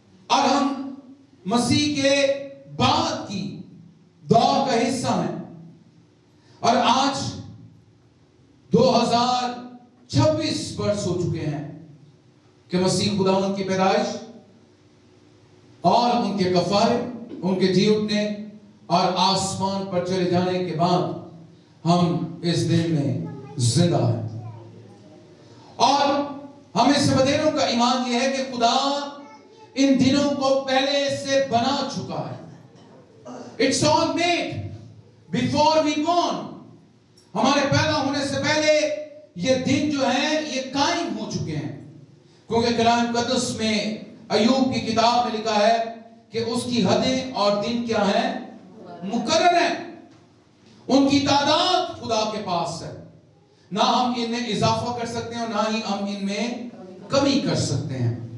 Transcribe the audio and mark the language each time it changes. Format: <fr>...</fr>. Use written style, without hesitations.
<ur>اور ہم مسیح کے بعد کی دور کا حصہ ہیں اور آج 2026 برس ہو چکے ہیں کہ مسیح خداوند کی پیدائش اور ان کے کفارے, ان کے جی اٹھنے اور آسمان پر چلے جانے کے بعد ہم اس دن میں زندہ ہیں. اور ہمیں سبدیروں کا ایمان یہ ہے کہ خدا ان دنوں کو پہلے سے بنا چکا ہے.</ur> <en>It's all made before we born.</en> <ur>ہمارے پیدا ہونے سے پہلے یہ دن جو ہیں یہ قائم ہو چکے ہیں, کیونکہ کلام مقدس میں ایوب کی کتاب میں لکھا ہے کہ اس کی حدیں اور دن کیا ہیں, مقرر ہیں. ان کی تعداد خدا کے پاس ہے, نہ ہم ان میں اضافہ کر سکتے ہیں اور نہ ہی ہم ان میں کمی کر سکتے ہیں.</ur>